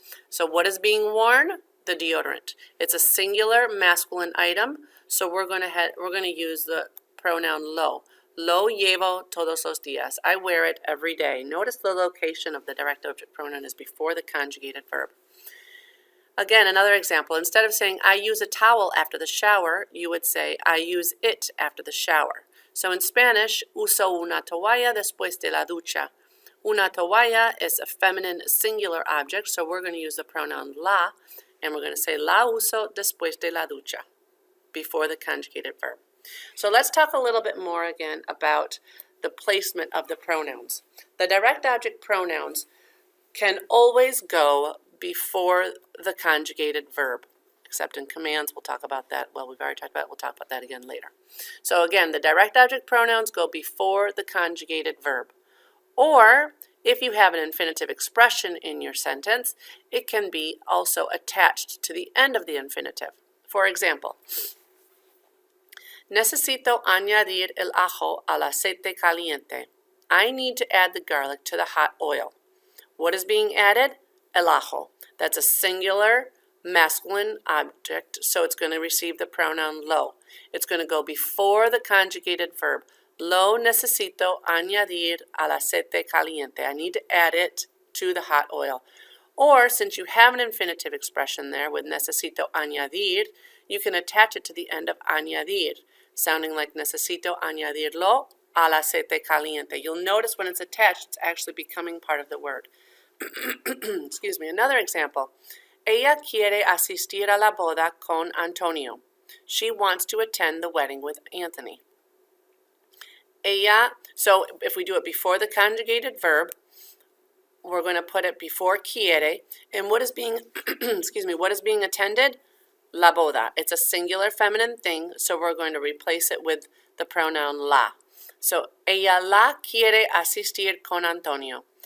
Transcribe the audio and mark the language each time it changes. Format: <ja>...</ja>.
<en>So what is being worn? The deodorant. It's a singular masculine item, so we're going to use the pronoun lo.</en> <es>Lo llevo todos los días.</es> <en>I wear it every day. Notice the location of the direct object pronoun is before the conjugated verb. Again, another example. Instead of saying I use a towel after the shower, you would say I use it after the shower. So in Spanish,</en> <es>uso una toalla después de la ducha.</es> <en>Una toalla is a feminine singular object, so we're going to use the pronoun la, and we're going to say</en> <es>la uso después de la ducha,</es> <en>before the conjugated verb. So let's talk a little bit more again about the placement of the pronouns. The direct object pronouns can always go before the conjugated verb, except in commands. We'll talk about that. Well, we've already talked about it. We'll talk about that again later. So again, the direct object pronouns go before the conjugated verb. Or, if you have an infinitive expression in your sentence, it can be also attached to the end of the infinitive. For example,</en> <es>necesito añadir el ajo al aceite caliente.</es> <en>I need to add the garlic to the hot oil. What is being added? El ajo. That's a singular masculine object, so it's going to receive the pronoun lo. It's going to go before the conjugated verb.</en> <es>Lo necesito añadir al aceite caliente.</es> <en>I need to add it to the hot oil. Or, since you have an infinitive expression there with necesito añadir, you can attach it to the end of añadir, sounding like</en> <es>necesito añadirlo al aceite caliente.</es> <en>You'll notice when it's attached, it's actually becoming part of the word. Excuse me. Another example.</en> <es>Ella quiere asistir a la boda con Antonio.</es> <en>She wants to attend the wedding with Anthony. Ella, so if we do it before the conjugated verb, we're going to put it before quiere. And what is being, excuse me, what is being attended? La boda. It's a singular feminine thing, so we're going to replace it with the pronoun la.</en> <es>So, ella la quiere asistir con Antonio.</es>